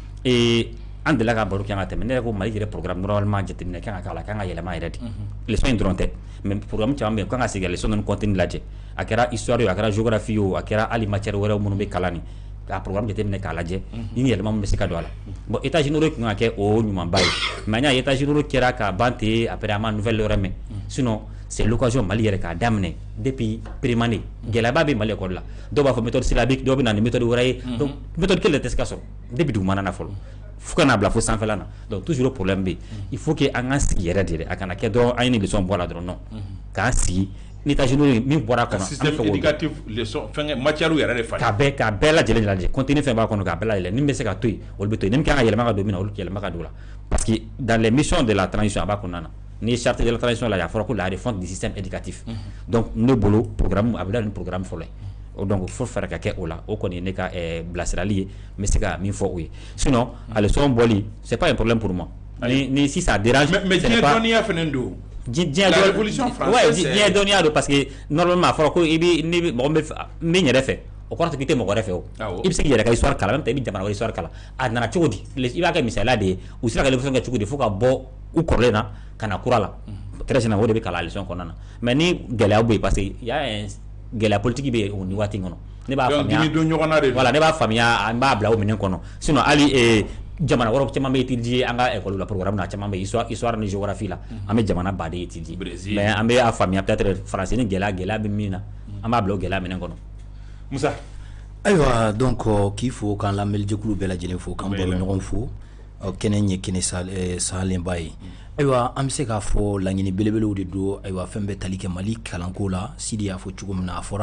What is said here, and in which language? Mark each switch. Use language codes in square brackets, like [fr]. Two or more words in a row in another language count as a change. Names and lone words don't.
[bm] an delila ka baro kɛ ka tɛmɛ ne yɛrɛ ko Mali yɛrɛ [fr] programme normalement [bm] jateminɛ kan ka k'a la kan ka yɛlɛma yɛrɛ de leçon in dɔrɔn tɛ [fr] mais programme [bm] caman bɛ yen kan ka segin leçon ninnu contenu lajɛ a kɛra histoire ye a kɛra géographie ye a kɛra hali matière wɛrɛw minnu bɛ kalan nin k'a programme jateminɛ k'a lajɛ ni yɛlɛma min bɛ se ka don a la bon [fr] états généraux [bm] kun ka kɛ o ɲumanba ye mais an y'a ye [fr] états généraux [bm] kɛra ka ban ten après an ma nouvelle wɛrɛ mɛn [fr] sinon c'est l'occasion [bm] Mali yɛrɛ k'a daminɛ [fr] depuis pré-année [bm] gɛlɛyaba bɛ Mali école la dɔw b'a fɔ [fr] méthode syllabique [bm] dɔw bɛ na ni méthode wɛrɛ ye [fr] donc méthode [bm] kelen tɛ se ka sɔrɔ depuis dugumana na fɔlɔ fo kana bila fo sanfɛla na [fr] donc toujours problème [bm] bɛ yen [fr] il faut que [bm] an k'an sigi yɛrɛ de a kana kɛ dɔrɔn an ye ni leçon bɔ a la dɔrɔn non k'an sigi ni [fr] états généraux [bm] min bɔra kɔnɔ [fr] système éducatif leçon [bm] fɛngɛ matière yɛrɛ de falen k'a bɛɛ lajɛlen lajɛ contenu fɛn b'a kɔnɔ k'a bɛɛ lajɛlen ni bɛ se ka to yen olu bɛ to yen ni min kan ka yɛlɛma ka don min na olu yɛlɛma ka don o la [fr] parce que dans les missions de la transition [bm] a b'a kɔnɔna na ni [fr] charte de la transition [bm] la a fɔra ko [fr] la refonte du système éducatif donc [bm] ne bolo programme a bɛ da ni programme fɔlɔ ye donc fo fɛɛrɛ ka kɛ o la o kɔni ye ne ka bilasirali ye n bɛ se ka min fɔ o ye sinon a leçon bɔli [fr] c'est pas un problème pour moi [bm] ni [fr] si ça dérange [bm] mais diɲɛ dɔnniya fɛnɛ don [fr] la révolution française [bm] diɲɛ dɔnniya don [fr] parce que normalement [bm] a fɔra ko i bɛ ni mɔgɔ min yɛrɛ fɛ o kɔrɔ tɛ k'i tɛ mɔgɔ wɛrɛ fɛ o i bɛ se k'i yɛrɛ ka histoire kalan même i bɛ jamana wɛrɛ histoire kalan a nana cogo di i b'a kɛ misaliya de ye u sera ka révolution kɛ cogo di fo ka bɔ u kɔrɔlen na ka na kura la [fr] très généralement [bm] o de bɛ kalan leçon kɔnɔna na mais ni gɛlɛya bɛ yen [fr] parce que [bm] y'a gɛlɛya politique bɛ yen o ni waati in kɔnɔ ne b'a faamuya voilà ne b'a faamuya n b'a bila o minɛn kɔnɔ sinon hali jamana wɛrɛw caman bɛ étudier an ka école la programme na caman bɛ histoire ni géographie la an bɛ jamana baden [fr] étudier mais [bm] an bɛ a faamuya [fr] peut-être français [bm] ni gɛlɛya bɛ min na an b'a bila o gɛlɛya minɛn kɔnɔ Musa ayiwa donc k'i fo k'an lamɛnjɛkulu bɛɛ lajɛlen fo k'an baro ɲɔgɔn fo kɛnɛ ye kɛnɛ salenba ye ayiwa an bɛ se k'a fɔ laɲini belebelew de don ayiwa fɛn bɛ tali kɛ Mali kalanko la Sidi y'a fɔ cogo min na a fɔra